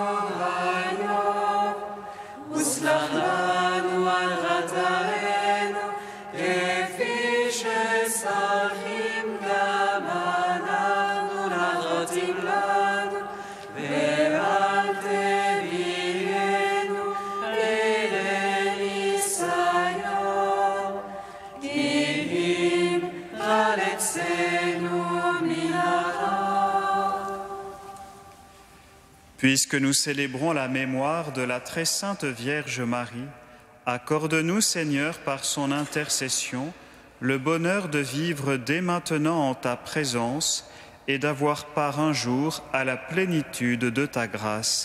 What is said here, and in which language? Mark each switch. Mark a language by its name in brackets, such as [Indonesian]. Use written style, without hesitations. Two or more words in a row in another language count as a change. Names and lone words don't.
[Hebrew] היום, וסלח לנו על חטאינו, כפי שסולחים גם אנחנו לחוטאים לנו, ואל תביאנו לניסיון, כי אם חלצנו מן הרע. [French] Puisque nous célébrons la mémoire de la très sainte Vierge Marie, accorde-nous, Seigneur, par son intercession, le bonheur de vivre dès maintenant en ta présence et d'avoir part un jour à la plénitude de ta grâce.